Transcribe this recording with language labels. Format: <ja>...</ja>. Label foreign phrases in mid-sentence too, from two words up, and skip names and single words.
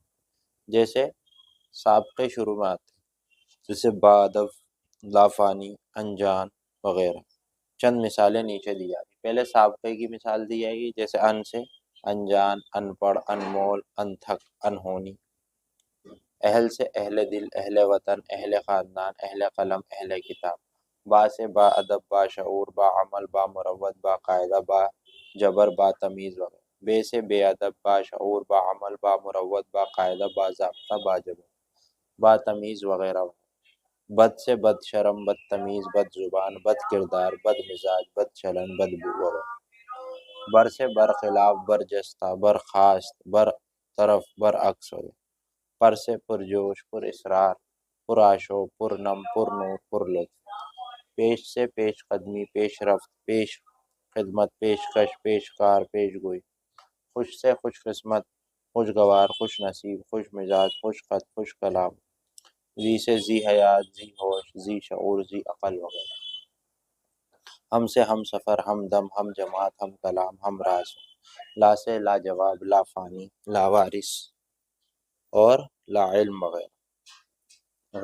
<ur>جیسے سابقے شروع میں آتے ہیں، جیسے بادف، لافانی، انجان وغیرہ۔ چند مثالیں نیچے دی جا رہی۔ پہلے سابقے کی مثال دی جائے گی، جیسے ان سے انجان، ان پڑھ، انمول، انتھک، انہونی۔ اہل سے اہل دل، اہل وطن، اہل خاندان، اہل قلم، اہل کتاب۔ با سے با ادب، با شعور، با عمل، با مروت، با قاعدہ، با جبر، با تمیز وغیرہ۔ بے سے بے ادب، با شعور، با عمل، با مروت، با قاعدہ، با ضابطہ، با جبر، با تمیز وغیرہ۔ بد سے بد شرم، بد تمیز، بد زبان، بد کردار، بد مزاج، بد چلن، بد بو وغیرہ۔ بر سے برخلاف، برجستہ، برخاست، بر طرف، برعکس وغیرہ۔ پر سے پرجوش، پر اصرار، پر آشو، پر نم، پر نور، پر لطف۔ پیش سے پیش قدمی، پیش رفت، پیش خدمت، پیشکش، پیشکار، پیش گوئی۔ خوش سے خوش قسمت، خوشگوار، خوش نصیب، خوش مزاج، خوش خط، خوش کلام۔ ذی سے ذی حیات، ذی ہوش، ذی شعور، ذی عقل وغیرہ۔ ہم سے ہم سفر، ہم دم، ہم جماعت، ہم کلام، ہم راز۔ لا سے لاجواب، لا فانی، لا وارث اور لا علم وغیرہ۔</ur>